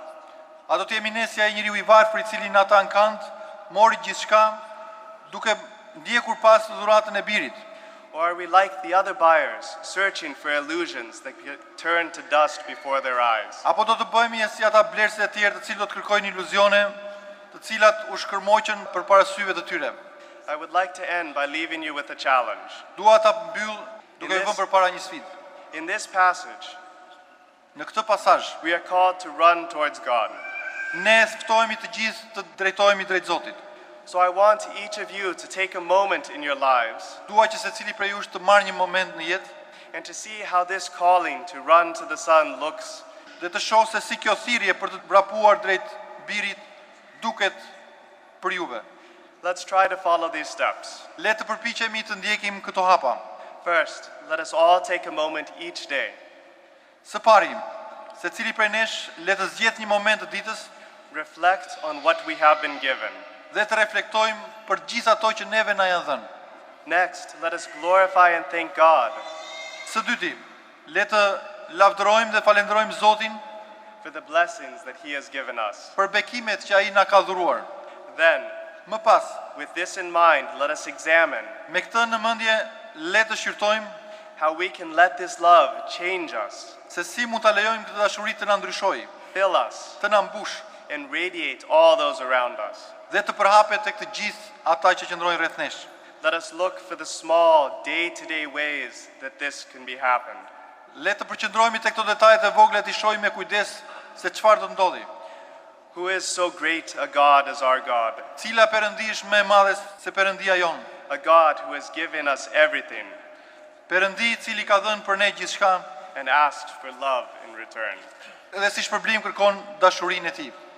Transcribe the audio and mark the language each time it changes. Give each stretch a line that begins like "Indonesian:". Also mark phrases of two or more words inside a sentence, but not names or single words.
Albanian: A do të jemi ne si ai njeriu i varfër i cili në ata ankand mori gjithçka duke ndjekur pas dhuratën e birit?
English: Or are we like the other buyers, searching for illusions that turn to dust before their eyes?
Albanian: Apo do të bëhemi si ata blerësit e tjerë të cilët do të kërkojnë iluzione, të cilat u shkërmoqën përpara syve të tyre.
English: I would like to end by leaving you with a challenge.
Albanian: Dua ta mbyll duke i vënë përpara një sfidë.
English: In this passage,
Albanian: Në këtë pasazh,
English: we are called to run towards God.
Albanian: ne ftohemi të gjithë të drejtohemi drejt Zotit.
English: So I want each of you to take a moment in your lives
Albanian: Dua që secili prej jush të marrë një moment në jetë
English: and to see how this calling to run to the Son looks.
Albanian: dhe të shohë se si kjo thirrje për të vrapuar drejt birit duket për juve.
English: Let's try to follow these steps.
Albanian: Le të përpiqemi të ndjekim këto hapa.
English: First, let us all take a moment each day.
Albanian: Së pari, secili prej nesh le të zgjedh një moment të ditës
English: Reflect on what we have been given.
Albanian: dhe të reflektojmë për gjithë ato që neve na janë dhënë.
English: Next, let us glorify and thank God
Albanian: Së dyti, le të lavdërojmë dhe falenderojmë Zotin
English: for the blessings that He has given us.
Albanian: për bekimet që ai na ka dhuruar.
English: Then,
Albanian: Më pas,
English: with this in mind, let us examine
Albanian: me këtë në mendje, le të shqyrtojmë
English: how we can let this love change us,
Albanian: se si mund ta lejojmë këtë dashuri të na ndryshojë,
English: fill us,
Albanian: të na mbush
English: and radiate all those around us.
Albanian: dhe të përhapet tek të gjithë ata që qëndrojnë rreth nesh.
English: Let us look for the small, day-to-day ways that this can be happened.
Albanian: Le të përqendrohemi tek këto detajet e vogla, të shohim me kujdes se çfarë do të ndodhi.
English: Who is so great a God as our God?
Albanian: Cila perëndi është më e madhe se Perëndia jon?
English: A God who has given us everything
Albanian: Perëndi i cili ka dhënë për ne gjithçka
English: and asked for love in return.
Albanian: dhe si shpërblim kërkon dashurinë e tij.